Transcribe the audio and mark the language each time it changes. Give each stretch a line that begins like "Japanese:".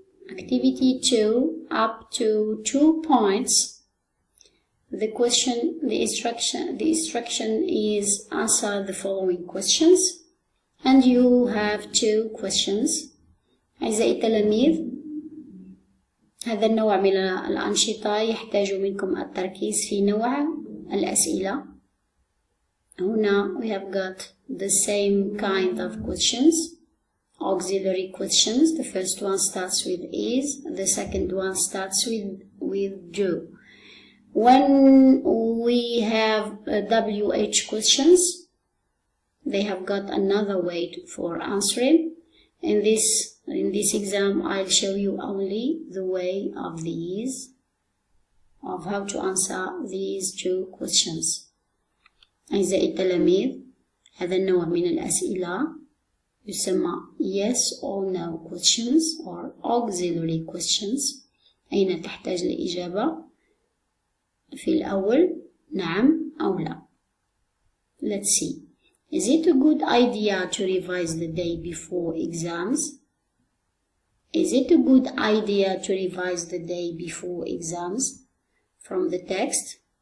English: Activity 2, up to 2 points. The instruction is answer the following questions, and you have 2 questions.
Arabic: أعزائي التلاميذ، هذا النوع من الأنشطة يحتاج منكم التركيز في نوع الأسئلة. هنا
English: we have got the same kind of questions, auxiliary questions. The first one starts with is, the second one starts with do. When we have WH questions, they have got another way for answering. In this exam, I'll show you only the way of how to answer these 2 questions.
Arabic: أعزائي التلاميذ، هذا النوع من الأسئلة يسمى
English: yes or no questions or auxiliary questions.
Arabic: أين تحتاج الإجابة؟ في الأول نعم أو لا.
English: Let's see. Is it a good idea to revise the day before exams? Is it a good idea to revise the day before exams? From the text.